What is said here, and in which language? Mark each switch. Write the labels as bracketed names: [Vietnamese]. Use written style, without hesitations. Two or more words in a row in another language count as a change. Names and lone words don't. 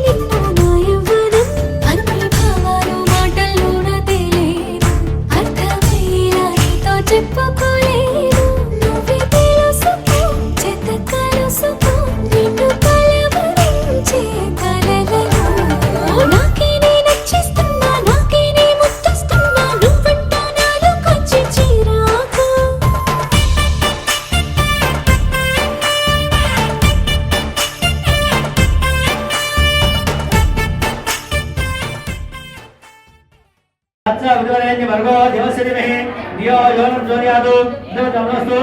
[Telugu] నిన్ను నా యవ్వనం అన్ని భావాలు మాటల్లోన తేలేదు అర్థమయ్యేలా నీతో చెప్పుకోలేదు నువ్వే తెలుసుకో చేత కలుసుకో నిన్ను కలవరించే కలలలో నాకేనే నచ్చిస్తున్నా నాకేనే ముద్దస్తున్నా నువ్వంటూ నాలోకొచ్చి చేరాక [Sanskrit] अच्छा विद्वारेण्य वर्गो देवस्य धीमहि धियो यो न प्रचोदयात् नमस्तु